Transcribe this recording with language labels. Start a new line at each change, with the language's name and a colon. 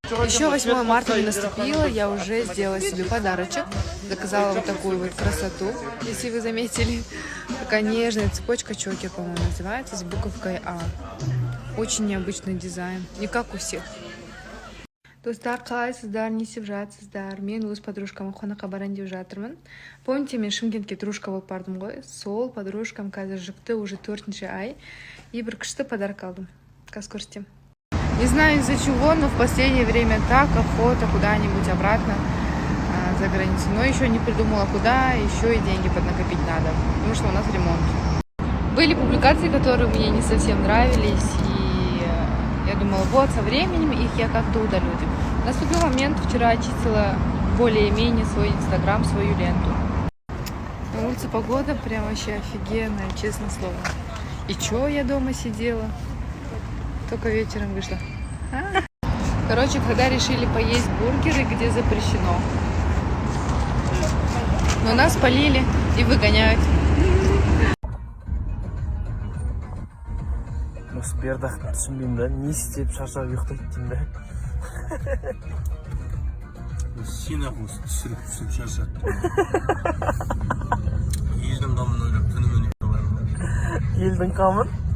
Russian: Еще 8 марта не наступило, я уже сделала себе подарочек. Заказала вот такую вот красоту, если вы заметили. Такая нежная цепочка чокер, по-моему, называется, с буковкой А. Очень необычный дизайн, не как у всех.
Kazakh: Достар, қалайсыздар, не істеп жатсыздар? Мен өз подружкама қонаққа барайын деп жатырмын.
Russian: Помните,
Kazakh: мен Шымкентке дружка болып бардым ғой? Сол подружкам қазір жүкті уже 4-ші ай. И бір күшті подарок алдым. Қазір көрсетем.
Russian: Не знаю из-за чего, но в последнее время так охота куда-нибудь обратно за границу. Но еще не придумала куда, еще и деньги поднакопить надо, потому что у нас ремонт. Были публикации, которые мне не совсем нравились, и я думала, вот со временем их я как-то удалю. Наступил момент, вчера очистила более-менее свой инстаграм, свою ленту. На улице погода прям вообще офигенная, честное слово. И чё я дома сидела? Только вечером вышла. Короче, когда решили поесть бургеры, где запрещено. Но нас полили и выгоняют.
Kazakh: Осы бердақты түсінбеймін да, не істеп шаршап ұйықтайды деймін да. Сен-ақ осы түсіріп шаршаттың. Елдің қамын ойлап түнімен ұйықтамаймын. Елдің қамын?